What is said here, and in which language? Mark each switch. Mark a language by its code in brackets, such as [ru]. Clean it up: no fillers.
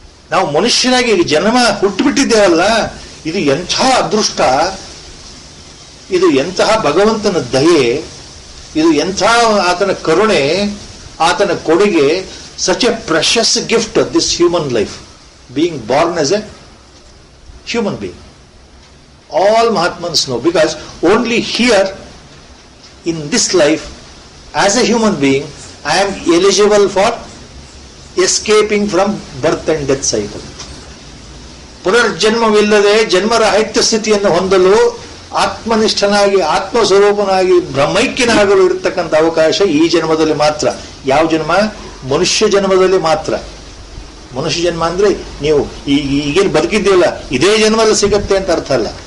[kn] ನಾವು ಮನುಷ್ಯನಾಗಿ ಜನ್ಮ ಹುಟ್ಟುಬಿಟ್ಟಿದ್ದೇವಲ್ಲ, ಇದು ಎಂಥ ಅದೃಷ್ಟ, ಇದು ಎಂತಹ ಭಗವಂತನ ದಯೆ, ಇದು ಎಂಥ ಆತನ ಕರುಣೆ, ಆತನ ಕೊಡುಗೆ. [en] Such a precious gift this human life, being born as a human being. All Mahatmans know, because only here in this life as a human being I am eligible for escaping from birth and death cycle. [kn] ಪುನರ್ಜನ್ಮವಿಲ್ಲದೆ ಜನ್ಮರಾಹಿತ್ಯ ಸ್ಥಿತಿಯನ್ನು ಹೊಂದಲು, ಆತ್ಮನಿಷ್ಠನಾಗಿ, ಆತ್ಮಸ್ವರೂಪನಾಗಿ, ಬ್ರಹ್ಮೈಕ್ಯನಾಗಲು ಇರತಕ್ಕಂಥ ಅವಕಾಶ ಈ ಜನ್ಮದಲ್ಲಿ ಮಾತ್ರ. ಯಾವ ಜನ್ಮ? ಮನುಷ್ಯ ಜನ್ಮದಲ್ಲಿ ಮಾತ್ರ. ಮನುಷ್ಯ ಜನ್ಮ ಅಂದ್ರೆ ನೀವು ಈಗೇನು ಬದುಕಿದ್ದೀವಲ್ಲ ಇದೇ ಜನ್ಮದಲ್ಲಿ ಸಿಗತ್ತೆ ಅಂತ ಅರ್ಥ ಅಲ್ಲ.